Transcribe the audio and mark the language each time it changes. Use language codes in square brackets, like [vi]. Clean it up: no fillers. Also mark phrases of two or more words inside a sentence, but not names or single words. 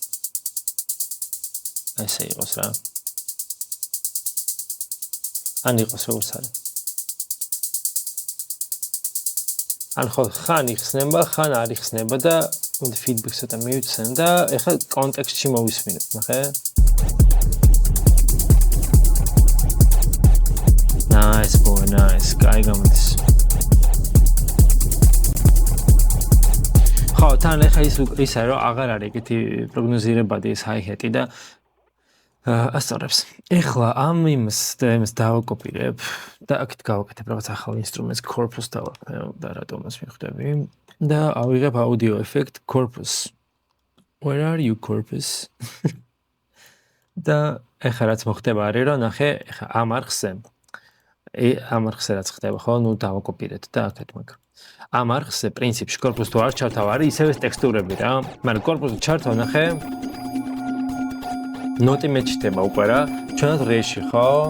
[ka] ესე იყოს რა. ან იყოს როგორც არის. ან ხო ხან იხსნება, ხან არ იხსნება და feedback-ს ცოტა მივიცემ და ეხლა კონტექსტში მოვისმინებ, ნახე? [en] Nice boy, nice. [ka] კაი გამოდის. ხო, თან ეხლა ის არის რომ აღარ არის ეგეთი პროგნოზირებადი ეს hi-hat-ი და ასწორებს. ეხლა ამ იმას დავაკოპირებ და აქეთ გავაკეთებ რაღაც ახალ ინსტრუმენტს corpus დავაკეთებ და რატომაც მიხვდები და ავიღებ [en] audio effect corpus. Where are you corpus? [ka] და ეხლა რაც მოხდება არის რომ ნახე, ეხლა ამ არხზე რაც ხდება ხო, ნუ დავაკოპირეთ და აქეთ მაგ. ამ არხზე პრინციპში corpus თუ არ ჩართავ არის ისევე ტექსტურები რა, მაგრამ corpus-ი ჩართავ ნახე ნოტი მეჩდება უკვე რა, ჩვენად რეში ხო?